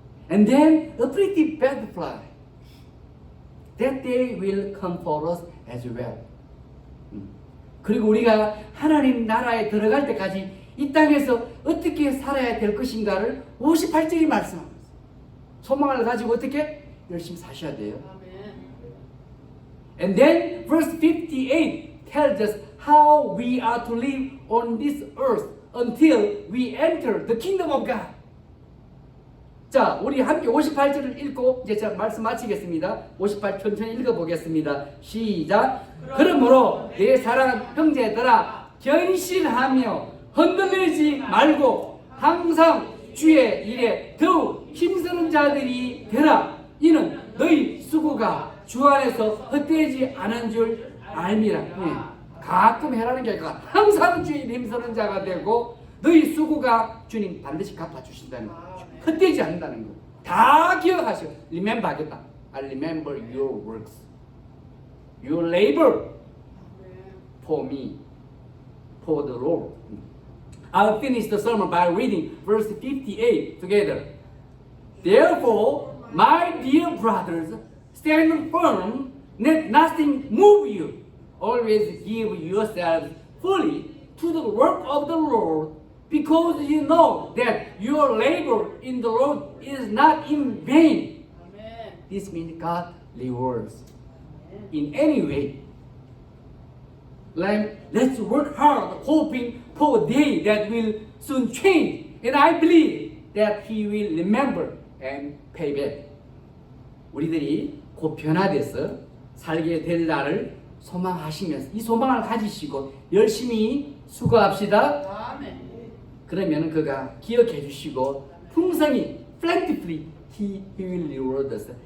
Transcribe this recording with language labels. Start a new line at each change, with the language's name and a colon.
English: And then a pretty butterfly. That day will come for us as well.
Korean: 그리고 우리가 하나님 나라에 들어갈 때까지 이 땅에서 어떻게 살아야 될 것인가를 58절이 말씀합니다. 소망을 가지고 어떻게 열심히 사셔야 돼요. 아멘.
English: And then verse 58 tells us how we are to live on this earth until we enter the kingdom of God.
Korean: 자, 우리 함께 58절을 읽고 이제 제가 말씀 마치겠습니다. 58 천천히 읽어보겠습니다. 시작. 그러므로 내 사랑하는 형제들아 견실하며 흔들리지 말고 항상 주의 일에 더욱 힘쓰는 자들이 되라. 이는 너희 수고가 주 안에서 헛되지 않은 줄 알미라. 가끔 해라는 게 아니라 항상 주의 일에 힘쓰는 자가 되고 너희 수고가 주님 반드시 갚아주신다는 거. 헛되지 않는다는 거. 다 기억하시오. Remember 하겠다.
English: I remember your works. Your labor for me, for the Lord. I'll finish the sermon by reading verse 58 together. Therefore, my dear brothers, stand firm, let nothing move you. Always give yourselves fully to the work of the Lord, because you know that your labor in the Lord is not in vain.
Korean: 아멘.
English: This means God rewards in any way. Let's work hard, hoping for a day that will soon change. And I believe that He will remember and pay back.
Korean: 우리들이 곧 변화돼서 살게 될 날을 소망하시면서 이 소망을 가지시고 열심히 수고합시다. 아멘. 그러면 그가 기억해 주시고 풍성히
English: plentifully He will reward us.